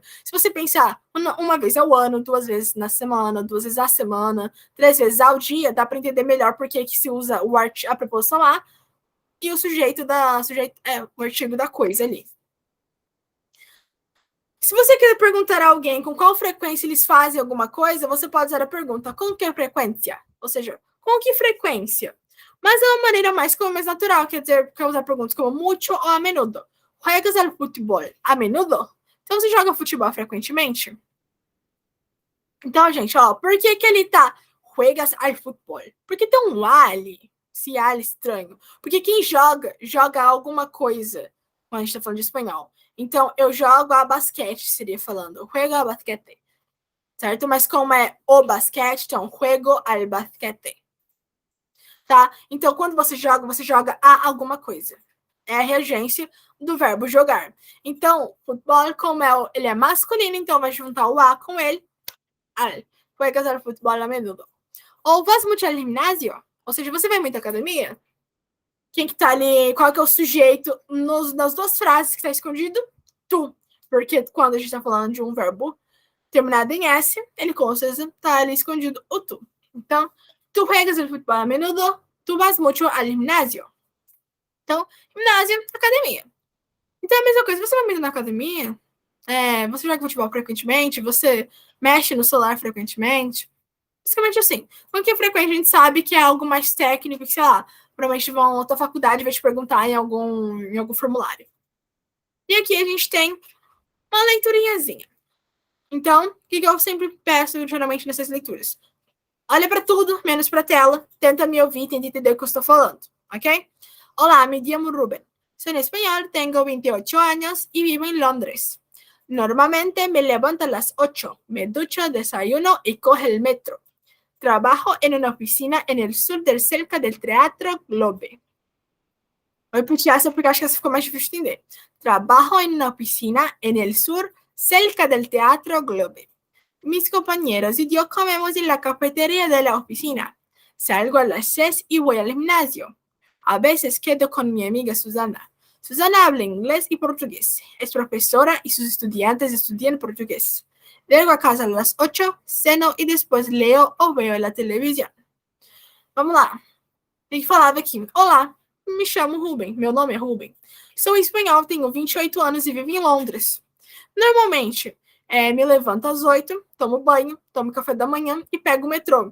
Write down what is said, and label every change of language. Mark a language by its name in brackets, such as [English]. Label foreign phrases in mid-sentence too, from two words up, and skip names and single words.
[Portuguese] Se você pensar uma vez ao ano, 2 vezes na semana, 2 vezes à semana, 3 vezes ao dia, dá para entender melhor por que se usa a preposição a e o o artigo da coisa ali. Se você quer perguntar a alguém com qual frequência eles fazem alguma coisa, você pode usar a pergunta com que frequência? Ou seja, com que frequência? Mas é uma maneira mais natural, quer dizer, quer usar perguntas como mucho ou [Spanish] a menudo. Juegas al futebol a menudo? [Portuguese] Então, você joga futebol frequentemente? Então, gente, ó, por que que ele tá [Spanish] juegas al futebol? [Portuguese] Porque tem um ali, esse ali estranho. Porque quem joga, joga alguma coisa. Quando a gente tá falando de espanhol. Então, eu jogo a basquete, seria falando. [Spanish] Juego a basquete. [Portuguese] Certo? Mas como é o basquete, então, [Spanish] juego al basquete. [Portuguese] Tá? Então, quando você joga a alguma coisa. É a regência do verbo jogar. Então, futebol, como ele é masculino, então vai juntar o a com ele. Al. [Spanish] Juegas al futebol a menudo. Ou vas mucho al gimnasio. [Portuguese] Ou seja, você vai muito à academia? Quem que tá ali, qual que é o sujeito nas duas frases que tá escondido? Tu. Porque quando a gente tá falando de um verbo terminado em S, ele com certeza tá ali escondido o tu. Então, [Spanish] tu juegas el futebol a menudo, tu vas mucho al gimnasio. [Portuguese] Então, ginásio, academia. Então é a mesma coisa, você vai muito na academia, você joga futebol frequentemente, você mexe no celular frequentemente. Basicamente assim. Com que frequência a gente sabe que é algo mais técnico, que, sei lá, provavelmente a tua faculdade vai te perguntar em algum formulário. E aqui a gente tem uma leiturinhazinha. Então, o que eu sempre peço, geralmente, nessas leituras? Olha para tudo, menos para a tela. Tenta me ouvir, tenta entender o que eu estou falando, ok? Olá, [Spanish] me llamo Rubén. Soy español, tengo 28 años y vivo en Londres. Normalmente me levanto a las 8, me ducho, desayuno y cojo el metro. Trabajo en una oficina en el sur cerca del Teatro Globe. [Portuguese] Vou repetir essa porque acho que essa ficou mais difícil de entender. [Spanish] Trabajo en una oficina en el sur cerca del Teatro Globe. Mis compañeros y yo comemos en la cafetería de la oficina. Salgo a las 6 y voy al gimnasio. A veces quedo con mi amiga Susana. Susana habla inglés y portugués. Es profesora y sus estudiantes estudian portugués. Llego a casa a las 8, ceno [Portuguese] e depois [Spanish] leo [Portuguese] ou vejo [Spanish] la televisão. [Portuguese] Vamos lá. Ele falava aqui: olá, me chamo Rubem. Meu nome é Rubem. Sou espanhol, tenho 28 anos e vivo em Londres. Normalmente, me levanto às 8, tomo banho, tomo café da manhã e pego o metrô.